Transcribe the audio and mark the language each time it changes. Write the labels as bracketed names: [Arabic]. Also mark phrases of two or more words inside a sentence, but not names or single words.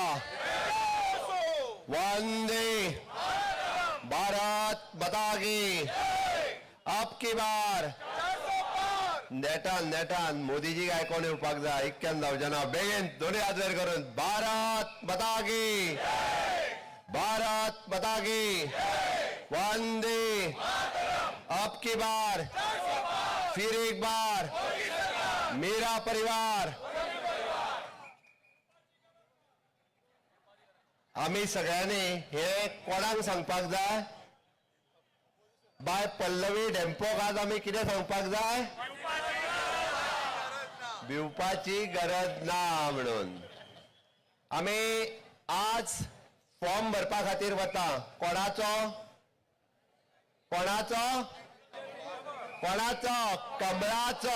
[Hindi] वंदे भारत माता की अब की बार [Konkani] नेटान मोदीजी काय कोण येवपाक जाय इक्क्यान जावचेना बेगीन दोन्ही हात वयर करून [Hindi] भारत माता की वंदे अब की बार फिर एक बार मेरा परिवार [Konkani] आम्ही सगळ्यांनी हे कोणाक सांगपाक जाय बाय पल्लवी डेम्पोक आज आम्ही कितें सांगपाक जाय भिवपाची गरज ना म्हणून आम्ही आज फॉर्म भरपा खातीर वता कोणाचो कमळाचो